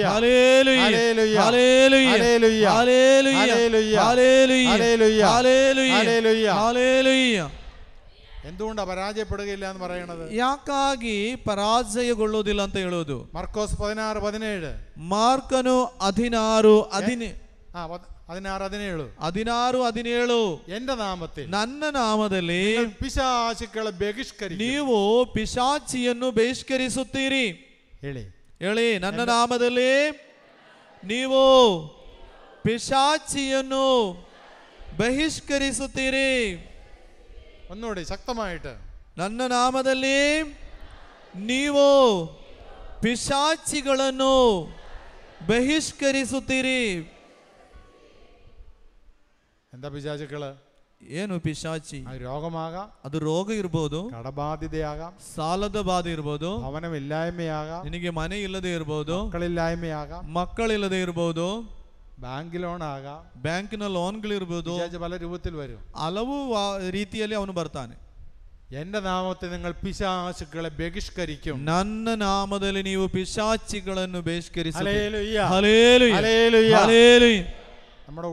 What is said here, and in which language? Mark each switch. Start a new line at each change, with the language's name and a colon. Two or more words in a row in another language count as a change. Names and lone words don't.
Malayalam: ഹല്ലേലൂയ ഹല്ലേലൂയ ഹല്ലേലൂയ ഹല്ലേലൂയ ഹല്ലേലൂയ ഹല്ലേലൂയ ഹല്ലേലൂയ ഹല്ലേലൂയ ഹല്ലേലൂയ ഹല്ലേലൂയ. ഹല്ലേലൂയ. എന്തുകൊണ്ടാ പരാജയപ്പെടുകയില്ല എന്ന് പറയുന്നത്?
Kannada: ಯಾಕಾಗಿ ಪರಾಜಯಗೊಳ್ಳುವುದಿಲ್ಲ ಅಂತ ಹೇಳೋದು?
Malayalam: മർക്കോസ് 16:17.
Kannada: ಮಾರ್ಕನು 16:17
Malayalam: എന്റെ നാമത്തിൽ
Kannada: ನನ್ನ ನಾಮದಲ್ಲಿ
Malayalam: പിശാചുക്കളെ ബഹിഷ്കരിക്കും.
Kannada: ನೀವು ಪಿಶಾಚಿಯನ್ನು ಬಹಿಷ್ಕರಿಸುತ್ತೀರಿ. ಹೇಳಿ ಹೇಳಿ, ನನ್ನ ನಾಮದಲ್ಲಿ ನೀವು ಪಿಶಾಚಿಯನ್ನು ಬಹಿಷ್ಕರಿಸುತ್ತೀರಿ.
Malayalam: ഒന്നുകൂടി ശക്തമായിട്ട്.
Kannada: ನನ್ನ ನಾಮದಲ್ಲಿ ನೀವು ಪಿಶಾಚಿಗಳನ್ನು ಬಹಿಷ್ಕರಿಸುತ್ತೀರಿ.
Malayalam: എന്താ പിശാചുക്കള്?
Kannada: ಏನು ಪಿಶಾಚಿ?
Malayalam: അത് രോഗമാകാം,
Kannada: ಅದು ರೋಗ ಇರ್ಬೋದು,
Malayalam: കടബാധ്യതയാകാം,
Kannada: ಸಾಲದ ಬಾಧೆ ಇರ್ಬೋದು,
Malayalam: ഭവനമില്ലായ്മയാകാം,
Kannada: ನಿನಗೆ ಮನೆ ಇಲ್ಲದೆ ಇರ್ಬೋದು,
Malayalam: മക്കളില്ലായ്മയാകാം,
Kannada: ಮಕ್ಕಳಿಲ್ಲದೆ ಇರ್ಬೋದು,
Malayalam: ബാങ്ക് ലോൺ ആകാം.
Kannada: ಬ್ಯಾಂಕಿನ ಲೋನ್ಗಳಿರ್ಬೋದು.
Malayalam: പിശാച് പല രൂപത്തിൽ വരും.
Kannada: ಹಲವು ರೀತಿಯಲ್ಲಿ ಅವನು ಬರ್ತಾನೆ.
Malayalam: എന്റെ നാമത്തിൽ നിങ്ങൾ പിശാചുക്കളെ ബഹിഷ്കരിക്കും.
Kannada: ನನ್ನ ನಾಮದಲ್ಲಿ ನೀವು ಪಿಶಾಚಿಗಳನ್ನು ಬಹಿಷ್ಕರಿಸುತ್ತೀರಿ.
Malayalam: ഹല്ലേലൂയ
Kannada: ಹಲ್ಲೇಲೂಯ
Malayalam: ഹല്ലേലൂയ
Kannada: ಹಲ್ಲೇಲೂಯ